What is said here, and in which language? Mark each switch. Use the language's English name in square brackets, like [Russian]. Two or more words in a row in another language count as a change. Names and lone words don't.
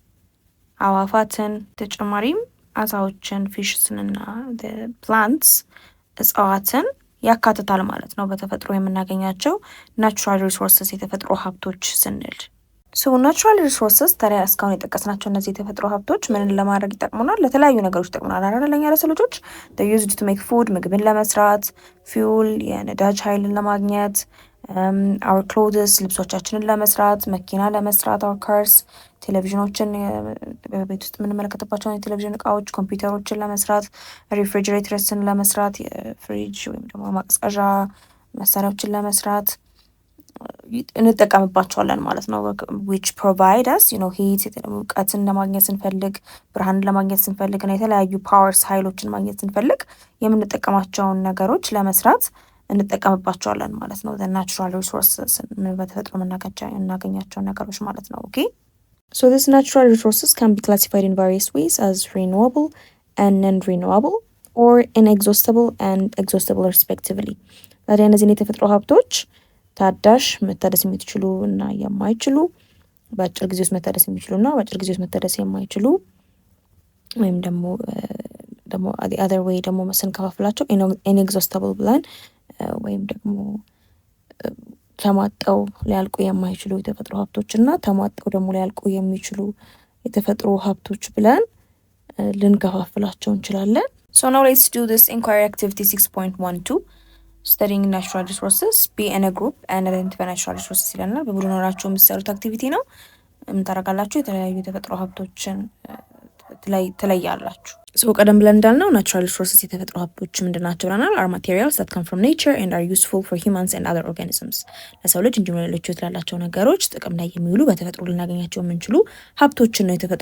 [Amharic] አዋፋትን፣ ተጨማሪም አሳዎችን ፊሽስን እና ፕላንትስ እጽዋትን ያካትታል ማለት ነው በተፈጥሮ የምናገኛቸው [English] natural resources [Amharic] የተፈጥሮ ሀብቶች ስንል። [English] So natural resources [Amharic] ታዲያ እስካሁን የጠቀስናቸው እነዚህ የተፈጥሮ ሀብቶች ምንን ለማድረግ ይጠቅሙናል? ለተለያዩ ነገሮች ይጠቅሙናል አይደል? ለኛ ለሰው ልጆች [English] they used to make food [Amharic] ምግብን ለመስራት፣ fuel የነዳጅ ኃይልን ለማግኘት፣ [English] our clothes [Amharic] ልብሶቻችንን ለመስራት፣ መኪና ለመስራት [English] our cars፣ [Amharic] ቴሌቪዥኖችን በቤት ውስጥ የምንመለከትባቸውን የቴሌቪዥን እቃዎች፣ ኮምፒውተሮችን ለመስራት፣ ሪፍሪጅሬተርስን ለመስራት ፍሪጅ ወይም ደግሞ ማቀዝቀዣ መሳሪያዎችን ለመስራት እንጠቀምባቸዋለን ማለት ነው። [English] which provide us heat [Amharic] ሙቀትን ለማግኘት ስንፈልግ፣ ብርሃንን ለማግኘት ስንፈልግ እና የተለያዩ ፓወርስ ኃይሎችን ማግኘት ስንፈልግ የምንጠቀማቸውን ነገሮች ለመስራት እንጠቀምባቸዋለን ማለት ነው። [English] the natural resources [Amharic] በተፈጥሮ የምናገኛቸውን ነገሮች ማለት ነው። [English] okay so these natural resources can be classified in various ways as renewable and non-renewable or inexhaustible and exhaustible respectively. [Amharic] ታዲያ እነዚህን የተፈጥሮ ሀብቶች ታዳሽ መታደስ የሚችሉ እና የማይችሉ፣ በአጭር ጊዜ ውስጥ መታደስ የሚችሉ እና በአጭር ጊዜ ውስጥ መታደስ የማይችሉ ወይም ደግሞ [English] other way [Amharic] ደግሞ ስንከፋፍላቸው inexhaustible ብለን ወይም ደግሞ ተሟጠው ሊያልቁ የማይችሉ የተፈጥሮ ሀብቶች እና ተሟጠው ደግሞ ሊያልቁ የሚችሉ የተፈጥሮ ሀብቶች ብለን ልንከፋፍላቸው እንችላለን። [English] So now let's do this inquiry activity 6.12 studying natural resources. Be in a group and identify natural resources [Amharic] ይለናል። በቡድን ሆናችሁ የምትሰሩት አክቲቪቲ ነው። ምን ታደርጋላችሁ? የተለያዩ የተፈጥሮ ሀብቶችን ትለያላችሁ። ቀደም ብለን እንዳልነው [English] natural resources [Amharic] የተፈጥሮ ሀብቶች ምንድን ናቸው ብለናል። [English] are materials that come from nature and are useful for humans and other organisms። [Amharic] ለሰው ልጅ እንዲሁም ለሌሎች ህይወት ላላቸው ነገሮች ጥቅም ላይ የሚውሉ በተፈጥሮ ልናገኛቸው የምንችሉ ሀብቶችን ነው የተፈጥሮ